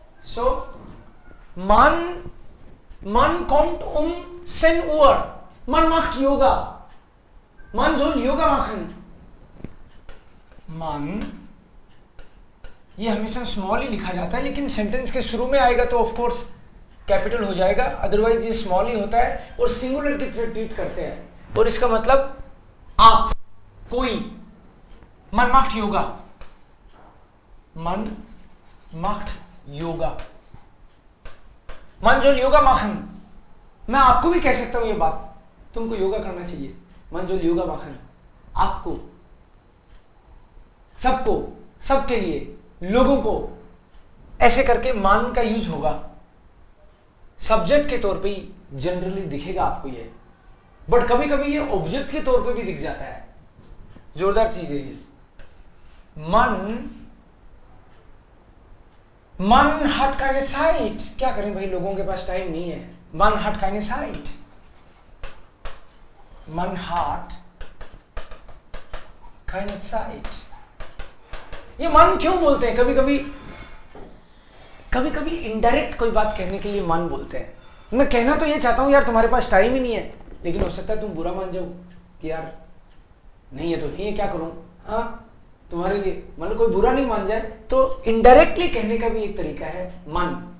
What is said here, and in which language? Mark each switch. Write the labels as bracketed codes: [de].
[de] So man kommt sen Uhr, man macht Yoga, man soll Yoga machen. [hi] man ये हमेशा small ही लिखा जाता है, लेकिन सेंटेंस के शुरू में आएगा तो ऑफ कोर्स कैपिटल हो जाएगा, अदरवाइज ये स्मॉल ही होता है और सिंगुलर की तरह ट्रीट करते हैं। और इसका मतलब आप, कोई। [de] मन माख्ट योगा, मन माख्ट योगा, मन जो योगा माखन। [hi] मैं आपको भी कह सकता हूं ये बात, तुमको योगा करना चाहिए, [de] मन जो योगा माखन। [hi] आपको, सबको, सबके लिए, लोगों को, ऐसे करके मान का यूज होगा। सब्जेक्ट के तौर पे ही जनरली दिखेगा आपको ये, बट कभी कभी ये ऑब्जेक्ट के तौर पे भी दिख जाता है। जोरदार चीज है ये। [de] मन hat keine Zeit, [hi] क्या करें भाई, लोगों के पास टाइम नहीं है। [de] मन hat keine Zeit, मन hat keine Zeit। [hi] ये मन क्यों बोलते हैं? कभी कभी इनडायरेक्ट कोई बात कहने के लिए मन बोलते हैं। मैं कहना तो ये चाहता हूं यार तुम्हारे पास टाइम ही नहीं है, लेकिन हो सकता है तुम बुरा मान जाओ कि यार नहीं है तो नहीं है, क्या करूं। हाँ, तुम्हारे लिए मतलब कोई बुरा नहीं मान जाए, तो इनडायरेक्टली कहने का भी एक तरीका है मन।